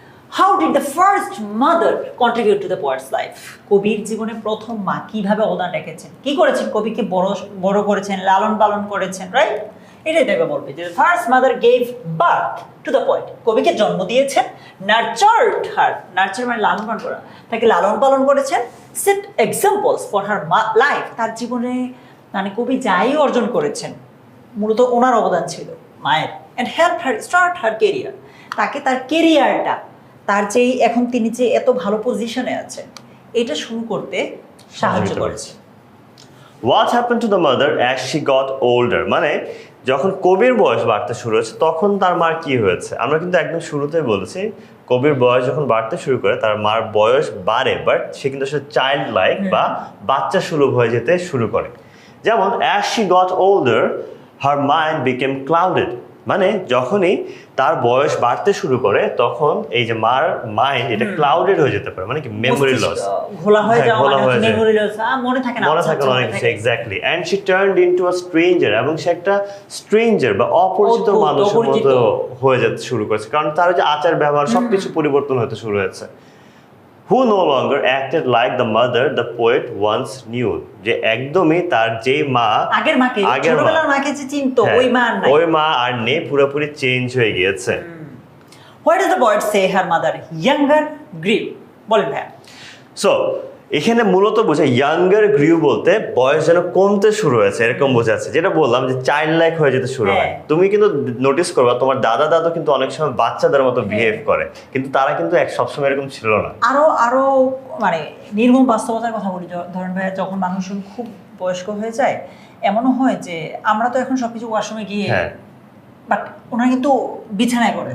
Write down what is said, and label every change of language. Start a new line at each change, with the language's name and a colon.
English: How did the first mother contribute to the poet's life?
Bangla: কবির জীবনে প্রথম মা কিভাবে অবদান রেখেছেন, কি করেছেন, কবিকে বড় করেছেন, লালন পালন করেছেন, রাইট? এটাই দেখবে বলবে যে
English: first mother gave birth to the poet,
Bangla: কবিকে জন্ম দিয়েছেন, নার্চার্ড হার, নার্চার মানে লালন পালন করা, তাকে লালন পালন করেছেন,
English: set examples for her life,
Bangla: তার জীবনে মানে কবি যাই অর্জন করেছেন মূলত ওনার অবদান ছিল মায়ের,
English: and help her start her career,
Bangla: তাকে তার কেরিয়ারটা, তার যে এখন তিনি যে এত ভালো পজিশনে আছেন এটা শুরু করতে সাহায্য করেছে।
English: What happened to the mother as she got older?
Bangla: মানে যখন কবির বয়স বাড়তে শুরু হয়েছে তখন তার মার কি হয়েছে? আমরা কিন্তু একদম শুরুতেই বলেছি কবির বয়স যখন বাড়তে শুরু করে তার মার বয়স বাড়ে, বাট সে কিন্তু আসলে চাইল্ড লাইক বা বাচ্চা সুলভ হয়ে যেতে শুরু করে। যেমন
English: as she got older her mind became clouded,
Bangla: মানে যখনই তার বয়স বাড়তে শুরু করে তখন এই যে মার মাইন্ড এটা ক্লাউডেড হয়ে যেতে পারে, মানে কি মেমোরি লস, ঘোলা হয়ে যাওয়া, মানে মেমোরি লস, মনে থাকে না অনেক কিছু, exactly.
English: and she turned into a stranger,
Bangla: এবং সে একটা স্ট্রেঞ্জার বা অপরিচিত মানুষের মতো হয়ে যেতে শুরু করেছে, কারণ তার যে আচার ব্যবহার সবকিছু পরিবর্তন হতে শুরু হয়েছে।
English: Who no longer acted like the mother the poet once knew,
Bangla: যে একদমই তার যে মা আগের মাকে, ছোটবেলার মাকে যে চিনতো ওই মা আর নাই, ওই মা আর নেই, পুরোপুরি চেঞ্জ হয়ে গিয়েছে।
English: Why does the poet say her mother younger grew?
Bangla: বলেন ভাই। সো এখানে মূলত বোঝায় ইয়াঙ্গার গ্রিউ বলতে বয়স যেন কমতে শুরু হয়েছে এরকম বোঝাচ্ছে, যেটা বললাম যে চাইল্ড লাইক হয়ে যেতে শুরু হয়। তুমি কিন্তু নোটিস করবা তোমার দাদা দাদু কিন্তু অনেক সময় বাচ্চাদের মতো বিহেভ করে, কিন্তু তারা কিন্তু সবসময় এরকম ছিল না। আরো মানে নির্মম বাস্তবতার কথা বলি, ধরেন ভাই যখন মানুষ খুব বয়স্ক হয়ে যায় এমনও হয় যে আমরা তো এখন সবকিছু ওয়াশরুমে গিয়ে, বাট ওনারা কিন্তু বিছানায় করে